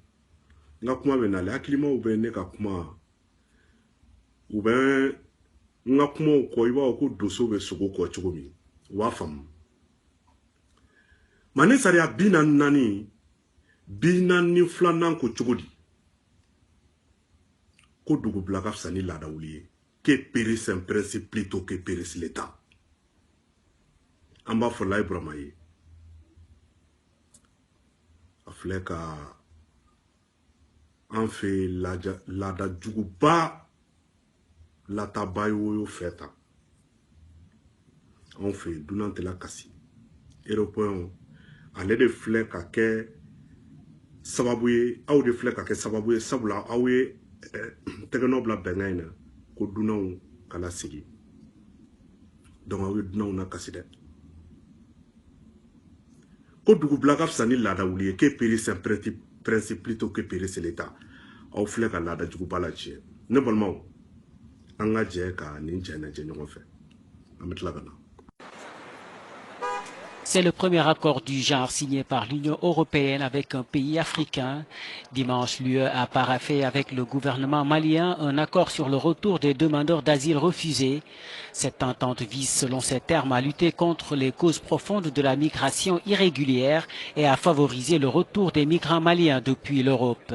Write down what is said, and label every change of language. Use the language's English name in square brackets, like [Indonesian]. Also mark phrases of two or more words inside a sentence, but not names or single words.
[Bambara] N ka kuma bɛ nale hakilimaw bɛ ne ka kuma u bɛ n ka kumaw kɔ I b'a fɔ ko doso bɛ sogo kɔ cogo min u b'a faamu. Manden sariya 44 filanan ko cogo di ko dugubila ka fisa ni laadawuli ye [French] que périsse un principe plutôt que périsse l'État. [Bambara] An b'a fɔ Layi Burama ye a filɛ ka an fɛ laada juguba lataba yo fɛ tan anw fɛ dunan tɛ lakasi Européen ale de filɛ ka kɛ sababu ye aw de filɛ ka kɛ sababu ye sabula aw ye tɛgɛnɔ bila bɛnkan in na ko dunanw kana sigi donc aw ye dunanw nakasi dɛ ko dugubila ka fisa ni laadawuli ye [French] que périsse un principe plutôt que périsse l'État [Bambara] aw filɛ ka laada juguba la tiɲɛ ne balimaw an ka jɛ ka nin jɛ lajɛ ɲɔgɔn fɛ an bɛ tila ka na. [French] C'est le premier accord du genre signé par l'Union européenne avec un pays africain. Dimanche, l'UE a paraphé avec le gouvernement malien un accord sur le retour des demandeurs d'asile refusés. Cette entente vise, selon ses termes, à lutter contre les causes profondes de la migration irrégulière et à favoriser le retour des migrants maliens depuis l'Europe.